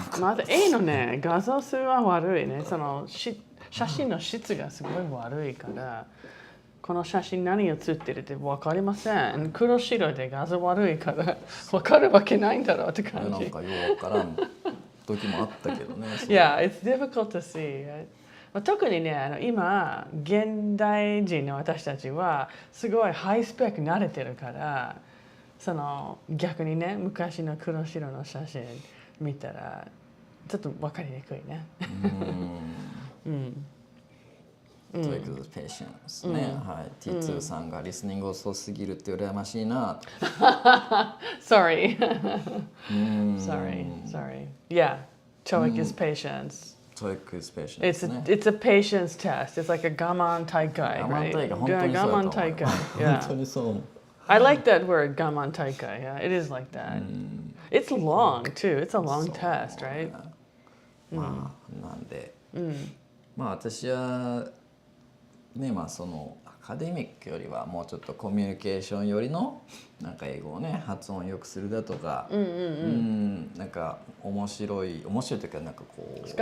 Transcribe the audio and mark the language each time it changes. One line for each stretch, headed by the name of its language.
Japanese: また A のね画像数は悪いね。その写真の質がすごい悪いから、この写真何写ってるって分かりません。黒白で画像悪いから分かるわけないんだろうって感じ。なんかようわからん時もあったけどね。
English: Yeah, it's difficult to see.
Japanese: 特にね、今現代人の私たちはすごいハイスペック慣れてるから、その逆にね、昔の黒白の写真見たらちょっと分かりにくいね。 TOEIC patience ね。はい。T2 さんがリスニング遅すぎるって羨ましいな。
English: Sorry. Sorry. Yeah, TOEIC is patience. TOEIC is patience. It's a patience test. It's like a 我慢大会, right?
Japanese: 本当にそうだと思う。我慢大会. 本当にそう。
English: I like that word, 我慢大会. Yeah, it is like that. It's long too. It's a long test, right?
Japanese: なんで、私はね、そのアカデミックよりはもうちょっとコミュニケーションよりのなんか英語をね発音を良くするだとか、なんか面白いというかなんかこう